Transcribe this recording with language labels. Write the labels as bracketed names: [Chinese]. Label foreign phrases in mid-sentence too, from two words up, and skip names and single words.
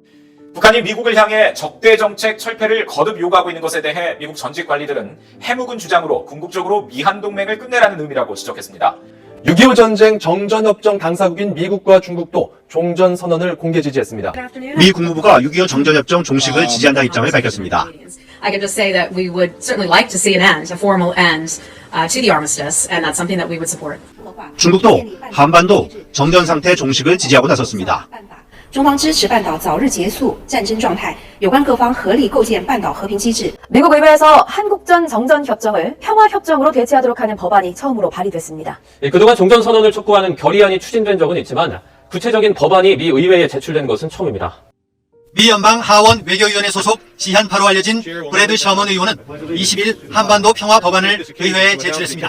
[Korean] 북한이 미국을 향해 적대 정책 철폐를 거듭 요구하고 있는 것에 대해 미국 전직 관리들은 해묵은 주장으로 궁극적으로 미한 동맹을 끝내라는 의미라고 지적했습니다. 6.25 전쟁 정전협정 당사국인 미국과 중국도 종전선언을 공개 지지했습니다. 미 국무부가 6.25 정전협정 종식을 지지한다는 입장을 밝혔습니다. [English] I can just say that we would certainly like to see an end, a formal end to the armistice, and that's something that we would support. [Korean] 중국도 한반도 정전 상태 종식을 지지하고 나섰습니다. [Chinese] 中方支持半岛早日结束战争状态，有关各方合力构建半岛和平机制。 [Korean] 미국 의회에서 한국전 정전협정을 평화협정으로 대체하도록 하는 법안이 처음으로 발의됐습니다. 그동안 종전선언을 촉구하는 결의안이 추진된 적은 있지만 구체적인 법안이 미 의회에 제출된 것은 처음입니다. 미 연방 하원 외교위원회 소속 지한 8호 알려진 브래드 셔먼 의원은 20일 한반도 평화 법안을 의회에 제출했습니다.